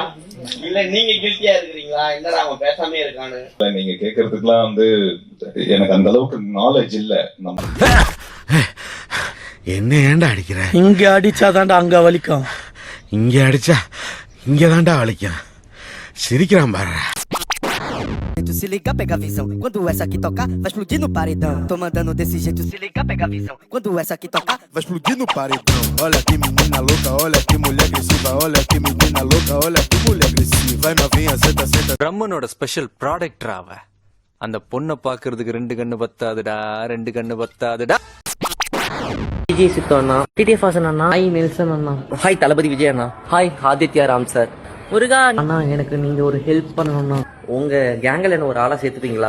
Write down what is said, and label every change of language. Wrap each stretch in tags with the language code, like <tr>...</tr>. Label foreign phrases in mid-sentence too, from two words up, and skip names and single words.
<ta>இல்ல நீங்க கில்ட்டியா இருக்கிறீங்களா? என்னடா அவன் பேசாமே இருக்கான்னு நீங்க கேக்குறதுக்குலாம் எனக்கு அந்த அளவுக்கு நாலேஜ் இல்ல. என்ன ஏன்டா அடிக்கிற? இங்க அடிச்சாதான்டா அங்க வலிக்கும், இங்க அடிச்சா இங்கதான்டா வலிக்கும். சிரிக்கிறான் பாரு.</ta> <pt>Tu se liga, pega a visão. Quando essa aqui tocar, vai explodir no paredão. Tô mandando desse jeito, se liga, pega a visão. Quando essa aqui tocar, vai explodir no paredão. Olha que menina louca, olha que mulher agressiva, olha que menina louca, olha que mulher agressiva. Vai novinha, senta, senta.</pt> <ta>பிரம்மனோட</ta> <en>special product</en> <ta>ராவ. அந்த பொண்ணை பாக்குறதுக்கு 2 கண்ணு பத்தாதுடா, 2 கண்ணு பத்தாதுடா. விஜய் சித்து அண்ணா, டிடிஎஃப் வாசன் அண்ணா, ஹாய் நெல்சன் அண்ணா, ஹாய் தளபதி விஜய் அண்ணா, ஹாய் ஆதித்யா ராம் சார். முருகா அண்ணா, எனக்கு நீங்க ஒரு ஹெல்ப் பண்ணணும்னா உங்க கேங்கில் என்ன ஒரு ஆளா சேர்த்துப்பீங்களா?</ta>